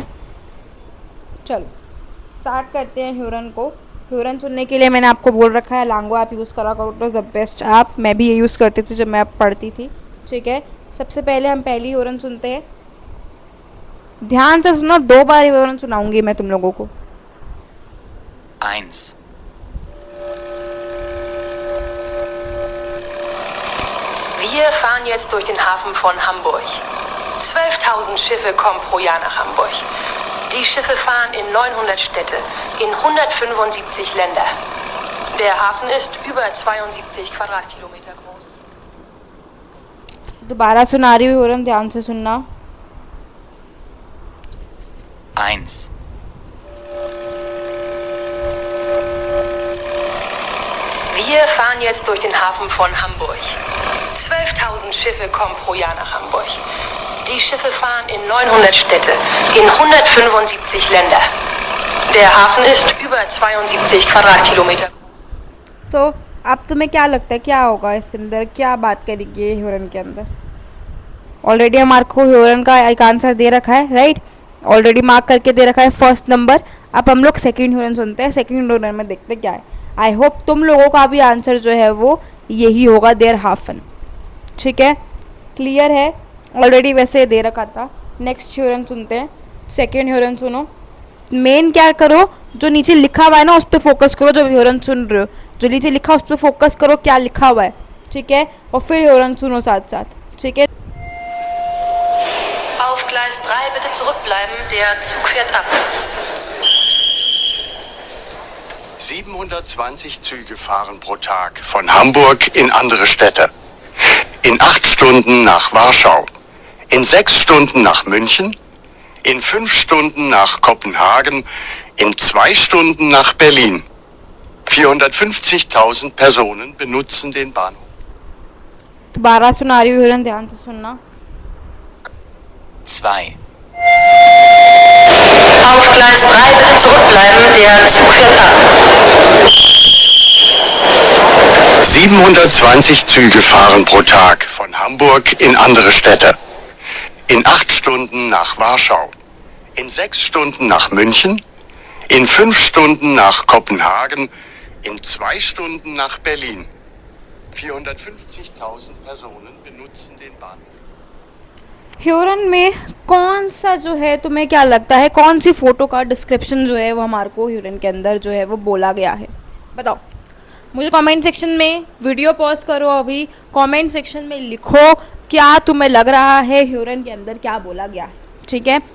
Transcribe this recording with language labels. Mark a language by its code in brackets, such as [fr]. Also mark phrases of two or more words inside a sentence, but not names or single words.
[hi] चलो स्टार्ट करते हैं ह्यूरन को। ह्यूरन चुनने के लिए मैंने आपको बोल रखा है लांगो [en] app use [hi] करा करो, [en] it is the best app. [hi] मैं भी ये यूज़ करती थी जब मैं पढ़ती थी, ठीक है। सबसे पहले हम पहली ह्यूरन सुनते हैं, ध्यान से सुनो, 2 बार ह्यूरन सुनाऊंगी मैं तुम लोगों को। [de] 1. Wir fahren jetzt durch den Hafen von Hamburg. 12.000 Schiffe kommen pro Jahr nach Hamburg. Die Schiffe fahren in 900 Städte, in 175 Länder. Der Hafen ist über 72 Quadratkilometer groß. [hi] दोबारा सुना रही हूँ ह्यूरन, ध्यान से सुनना। [de] 1. Wir fahren jetzt durch den Hafen von Hamburg. 12.000 Schiffe kommen pro Jahr nach Hamburg. Die Schiffe fahren in 900 Städte, in 175 Länder. Der Hafen ist über 72 Quadratkilometer groß. [hi] तो अब तुम्हें क्या लगता है क्या होगा इसके अंदर, क्या बात करेगी ह्यूरन के अंदर? ऑलरेडी हमारे को ह्यूरन का एक आंसर दे रखा है, राइट, [en] already mark [hi] करके दे रखा है [en] first number. [hi] अब हम लोग सेकंड ह्यूरन सुनते हैं, सेकंड ह्यूरन में देखते क्या है। [en] I hope [hi] तुम लोगों का भी आंसर जो है वो यही होगा, [de] der Hafen, [hi] ठीक है। क्लियर है। ऑलरेडी वैसे दे रखा था। नेक्स्ट ह्यूरन सुनते हैं, सेकंड ह्यूरन सुनो। मेन क्या करो, जो नीचे लिखा हुआ है ना उस पर फोकस करो। जब ह्यूरन सुन रहे हो, जो नीचे लिखा उस पर फोकस करो, क्या लिखा हुआ है, ठीक है, और फिर ह्यूरन सुनो साथ साथ, ठीक है। [de] Auf Gleis 3 bitte zurückbleiben, der Zug fährt ab. 720 Züge fahren pro Tag von Hamburg in andere Städte. In 8 Stunden nach Warschau, in 6 Stunden nach München, in 5 Stunden nach Kopenhagen, in 2 Stunden nach Berlin. 450.000 Personen benutzen den Bahnhof. [hi] दोबारा सुना रही हूँ ह्यूरन, ध्यान से सुनना। [de] 2. Auf Gleis 3 bitte zurückbleiben, der Zug fährt ab. 720 Züge fahren pro Tag von Hamburg in andere Städte. In 8 Stunden nach Warschau, in 6 Stunden nach München, in 5 Stunden nach Kopenhagen, in 2 Stunden nach Berlin. 450.000 Personen benutzen den Bahnhof. [hi] ह्यूरन में कौन सा जो है तुम्हें क्या लगता है, कौन सी फ़ोटो का डिस्क्रिप्शन जो है वो हमारे को ह्यूरन के अंदर जो है वो बोला गया है, बताओ मुझे [en] comment section [hi] में। [en] video pause [hi] करो, अभी [en] comment section [hi] में लिखो क्या तुम्हें लग रहा है ह्यूरन के अंदर क्या बोला गया है, ठीक है।